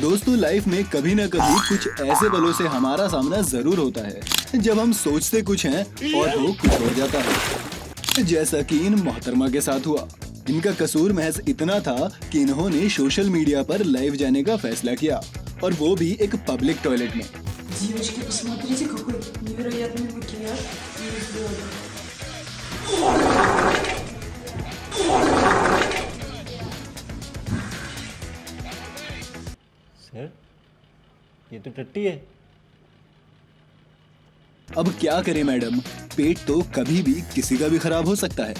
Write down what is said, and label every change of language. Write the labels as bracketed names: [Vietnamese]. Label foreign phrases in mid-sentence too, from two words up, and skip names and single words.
[Hindi] दोस्तों, लाइफ में कभी न कभी कुछ ऐसे पलों से हमारा सामना जरूर होता है जब हम सोचते कुछ हैं और हो कुछ और जाता है, जैसा कि इन मोहतरमा के साथ हुआ। इनका कसूर महज इतना था कि इन्होंने [English] social media [Hindi] पर लाइव जाने का फैसला किया, और वो भी एक [English] public toilet [Hindi] में। [Russian] Девочки, посмотрите, какой невероятный макияж ей сделали. [Hindi] सर, ये तो टट्टी है। अब क्या करें मैडम, पेट तो कभी भी किसी का भी खराब हो सकता है।